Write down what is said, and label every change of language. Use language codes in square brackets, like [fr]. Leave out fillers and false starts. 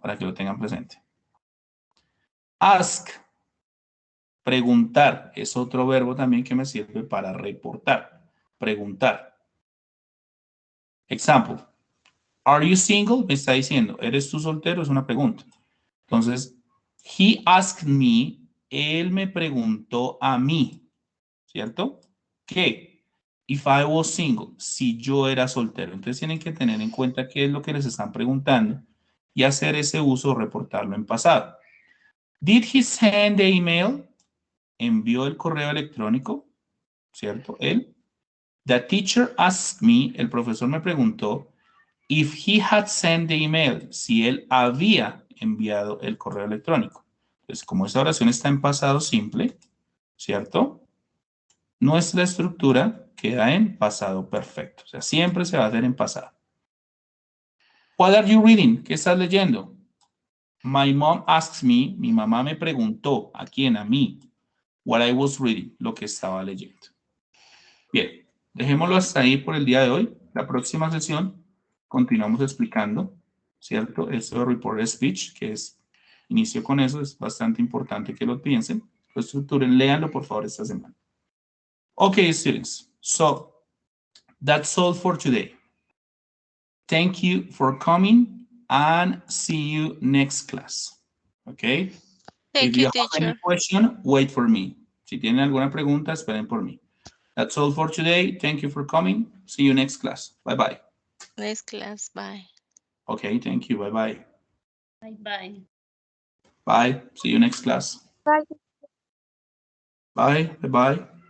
[es] Para que lo tengan presente. Ask, preguntar, es otro verbo también que me sirve para reportar. Preguntar. [en] Example. Are you single? [es] Me está diciendo, ¿eres tú soltero? Es una pregunta. Entonces, [en] he asked me, [es] él me preguntó a mí, ¿cierto? ¿Qué? [en] If I was single, [es] si yo era soltero. Entonces tienen que tener en cuenta qué es lo que les están preguntando y hacer ese uso o reportarlo en pasado. [en] Did he send the email? [es] Envió el correo electrónico, ¿cierto? Él. [en] The teacher asked me, [es] el profesor me preguntó, [en] if he had sent the email, [es] si él había enviado el correo electrónico. Entonces, como esta oración está en pasado simple, ¿cierto? Nuestra estructura queda en pasado perfecto. O sea, siempre se va a hacer en pasado. [en] What are you reading? [es] ¿Qué estás leyendo? [en] My mom asks me, [es] mi mamá me preguntó, ¿a quién? A mí. [en] What I was reading, [es] lo que estaba leyendo. Bien, dejémoslo hasta ahí por el día de hoy. La próxima sesión continuamos explicando, ¿cierto? Esto de reported speech, que es, inicio con eso, es bastante importante que lo piensen, lo estructuren, léanlo por favor esta semana. [en] Okay, students, so that's all for today. Thank you for coming and see you next class. Okay? Thank If you, you have any teacher. question, wait for me. [es] Si tienen alguna pregunta, esperen por mí. [en] That's all for today. Thank you for coming. See you next class. Bye-bye. Next class, bye. Okay, thank you. Bye-bye. Bye-bye. Bye. See you next class. Bye. Bye. Bye-bye.